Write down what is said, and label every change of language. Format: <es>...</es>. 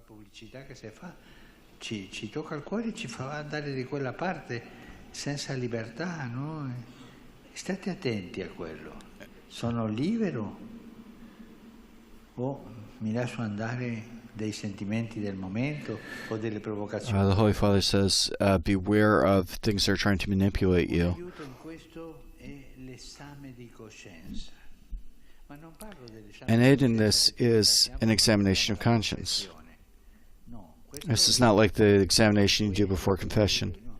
<it>ci tocca il cuore e ci fa andare di quella parte senza libertà, no? State attenti a quello. Sono libero o mi lascio andare dei sentimenti del momento o delle provocazioni?</it> <en>The Holy Father says, beware of things that are trying to manipulate you.</en> <it>L'aiuto in questo è l'esame di coscienza. Ma non parlo dell'esame</it> <en>An aid in this is an examination of conscience. This is not like the examination you do before confession.</en>